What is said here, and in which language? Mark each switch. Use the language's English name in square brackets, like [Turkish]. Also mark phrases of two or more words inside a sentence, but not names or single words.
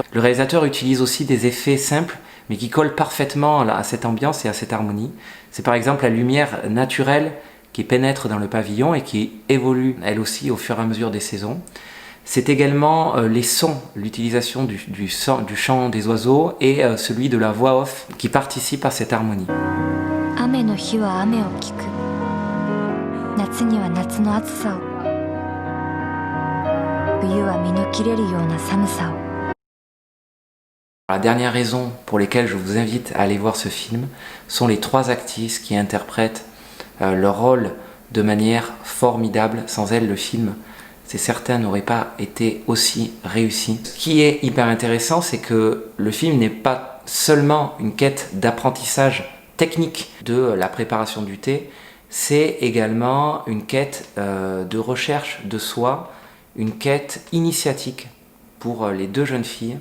[French] Le réalisateur utilise aussi des effets simples mais qui collent parfaitement à cette ambiance et à cette harmonie. C'est par exemple la lumière naturelle qui pénètre dans le pavillon et qui évolue elle aussi au fur et à mesure des saisons. C'est également les sons, l'utilisation du chant des oiseaux et celui de la voix off qui participent à cette harmonie. [Japanese] 雨の日は雨を聞く。夏には夏の暑さを。冬は身の切れるような寒さを。 [French] La dernière raison pour laquelle je vous invite à aller voir ce film sont les trois actrices qui interprètent leur rôle de manière formidable. Sans elles, le film, c'est certain, n'aurait pas été aussi réussi. Ce qui est hyper intéressant, c'est que le film n'est pas seulement une quête d'apprentissage technique de la préparation du thé, c'est également une quête de recherche de soi, une quête initiatique pour les deux jeunes filles.